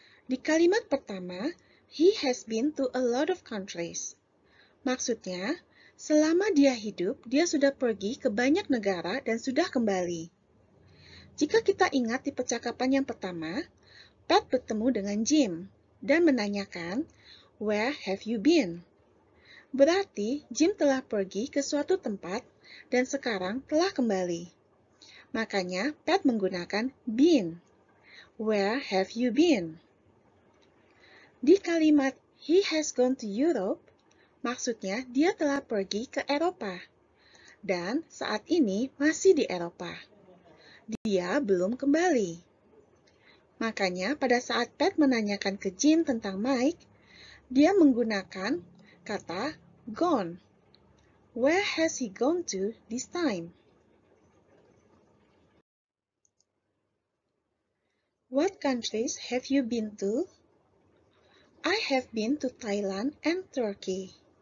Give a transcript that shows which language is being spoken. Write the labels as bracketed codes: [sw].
[id] Di kalimat pertama, [en] he has been to a lot of countries. [id] Maksudnya, selama dia hidup, dia sudah pergi ke banyak negara dan sudah kembali. Jika kita ingat di percakapan yang pertama, Pat bertemu dengan Jim dan menanyakan, [en] where have you been? [id] Berarti Jim telah pergi ke suatu tempat dan sekarang telah kembali. Makanya Pat menggunakan been. [en] Where have you been? [id] Di kalimat [en] he has gone to Europe, [id] maksudnya dia telah pergi ke Eropa. Dan saat ini masih di Eropa. Dia belum kembali. Makanya pada saat Pat menanyakan ke Jim tentang Mike, dia menggunakan kata gone. [en] Where has he gone to this time? What countries have you been to? I have been to Thailand and Turkey.